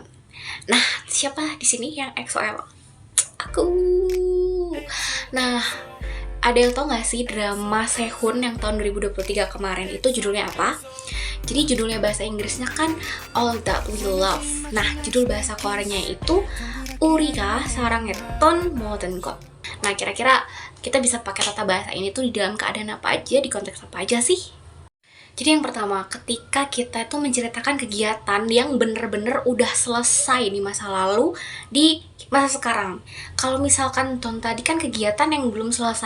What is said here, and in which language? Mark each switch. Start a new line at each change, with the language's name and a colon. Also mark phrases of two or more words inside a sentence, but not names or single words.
Indonesian: Nah, siapa di sini yang XOL? Aku. Nah, ada yang tau gak sih drama Sehun yang tahun 2023 kemarin itu judulnya apa? Jadi judulnya bahasa Inggrisnya kan All That We Love. Nah, judul bahasa Koreanya itu 우리가 사랑했던 모든 것. Nah, kira-kira kita bisa pakai tata bahasa ini tuh di dalam keadaan apa aja, di konteks apa aja sih? Jadi yang pertama, ketika kita itu menceritakan kegiatan yang bener-bener udah selesai di masa lalu, di masa sekarang. Kalau misalkan ton tadi kan kegiatan yang belum selesai.